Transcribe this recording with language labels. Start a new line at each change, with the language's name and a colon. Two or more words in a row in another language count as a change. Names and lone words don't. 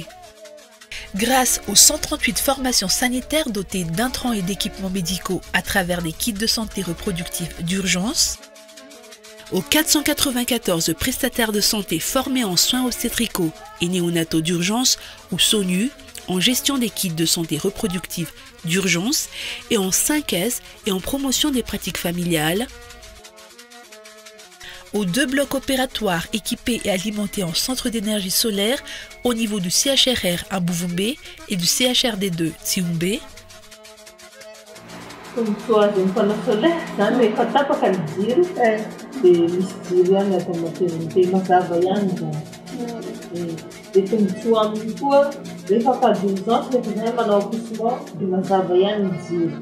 French: Grâce aux 138 formations sanitaires dotées d'intrants et d'équipements médicaux à travers des kits de santé reproductive d'urgence, aux 494 prestataires de santé formés en soins obstétricaux et néonataux d'urgence ou SONU, en gestion des kits de santé reproductive d'urgence et en synthèse et en promotion des pratiques familiales, aux 2 blocs opératoires équipés et alimentés en centre d'énergie solaire au niveau du CHRR à Bouvumbe et du CHRD2 Tsiumbe. Troisième panneau solaire,
Malagasy: zany rehefa tapaka ny jiro dia misy jiro ihany atao maternité mazava ihany zany. Dia tombotsoa aminy koa rehefa fa 12 ans rehefa zany manao accouchement dia mazava ihany ny jiro.